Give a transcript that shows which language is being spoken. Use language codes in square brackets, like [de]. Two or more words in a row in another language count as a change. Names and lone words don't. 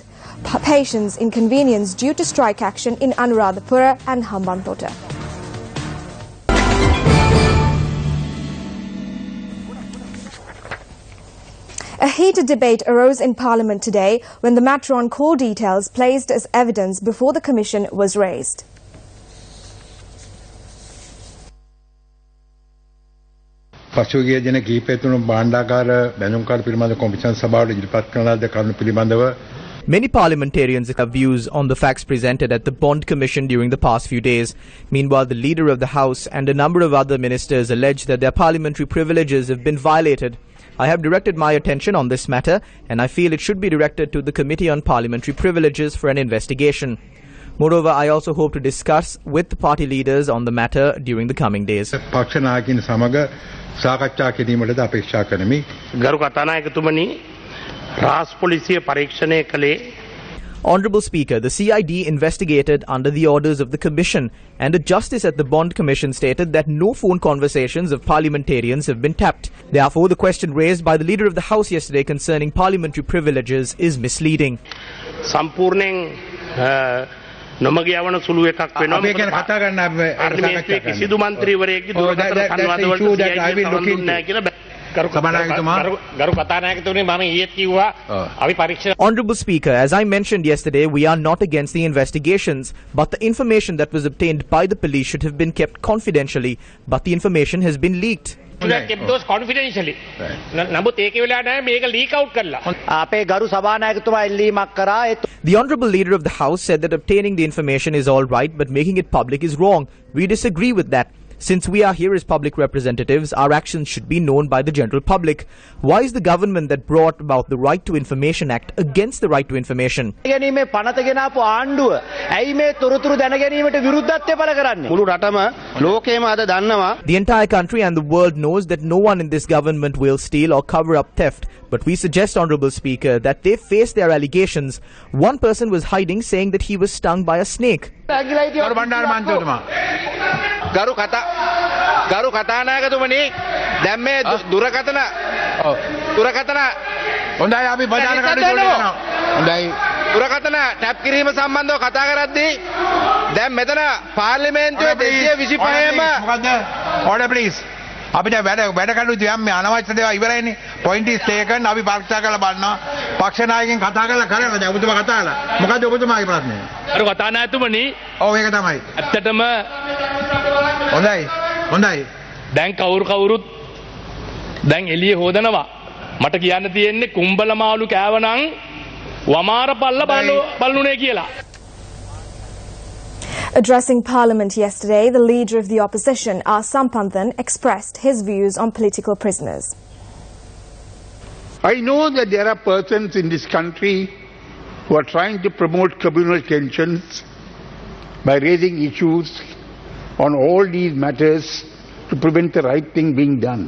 [en] Patients inconvenience due to strike action in Anuradhapura and Hambantota. A heated debate arose in Parliament today when the matter on call details placed as evidence before the Commission was raised. [si] පසුගිය දින කිහිපය තුන භාණ්ඩාගාර බැඳුම්කාර පිළිබඳ කොමිෂන් සභාවට ඉදිරිපත් කරන ලද කරුණු පිළිබඳව [en] Many parliamentarians have views on the facts presented at the Bond Commission during the past few days. Meanwhile, the leader of the House and a number of other ministers allege that their parliamentary privileges have been violated. I have directed my attention on this matter and I feel it should be directed to the Committee on Parliamentary Privileges for an investigation. Moreover, I also hope to discuss with the party leaders on the matter during the coming days. [si] පක්ෂ නායකින් සමග සාකච්ඡා කිරීමටද අපේක්ෂා කරමි. ගරු කතානායකතුමනි රාජ් පොලිසිය පරීක්ෂණය කළේ [en] Honourable Speaker, the CID investigated under the orders of the Commission and a justice at the Bond Commission stated that no phone conversations of parliamentarians have been tapped. Therefore, the question raised by the Leader of the House yesterday concerning parliamentary privileges is misleading. [si] සම්පූර්ණයෙන් නොමග යවන සුළු එකක් වෙනවා. අපි ගැන කතා කරන්න පාර්ලිමේන්තුවේ කිසිදු මන්ත්‍රීවරයෙක්ගේ දුරකථන සංවාදවලට CID නැහැ කියලා [en] Honourable Speaker, as I mentioned yesterday, we are not against the investigations, but the information that was obtained by the police should have been kept confidentially, but the information has been leaked. kept those confidentially. [si] නමුත් ඒකේ වෙලා නැහැ මේක [en] leak out [si] කරලා. අපේ ගරු සභානායකතුමා ඉල්ලීමක් කරා. [en] The Honourable Leader of the House said that obtaining the information is all right, but making it public is wrong. We disagree with that. Since we are here as public representatives, our actions should be known by the general public. Why is the government that brought about the Right to Information Act against the right to information? [si] ගැනීමේ පනත ගෙනාපු ආණ්ඩුව ඇයි මේ තොරතුරු දැන ගැනීමට විරුද්ධත්වය පළ කරන්නේ? මුළු රටම ලෝකේම අද දන්නවා. [en] The entire country and the world knows that no one in this government will steal or cover up theft. But we suggest, Honourable Speaker, that they face their allegations. One person was hiding, saying that he was stung by a snake. [si] ගරු කතානායකතුමනි දැන් මේ දුරකථන හොඳයි අපි ප්‍රධාන කටයුතු කරනවා. හොඳයි. දුරකථන ටැප් කිරීම සම්බන්ධව කතා කරද්දී දැන් මෙතන පාර්ලිමේන්තුවේ 225ම මොකද? [en] Order please. [si] අපිට වැඩ කටයුතු යම් මේ අනවශ්‍ය දේවල් ඉවරයිනේ. [en] Point is taken. [si] අපි පරීක්ෂා කරලා බලනවා. පක්ෂ නායකයන් කතා කරලා කරලා දැන් ඔබතුමා කතා කළා. මොකද ඔබතුමාගේ ප්‍රශ්නය? ගරු කතානායකතුමනි ඔව් ඒක තමයි. ඇත්තටම හොඳයි. දැන් කවුරුත් දැන් එළිය හොදනවා. මට කියන්න තියෙන්නේ කුඹල මාළු කෑවනම් වමාර පල්ල බලුනේ කියලා. [en] Addressing Parliament yesterday, the leader of the opposition, R. Sampanthan, expressed his views on political prisoners. I know that there are persons in this country who are trying to promote communal tensions by raising issues on all these matters to prevent the right thing being done.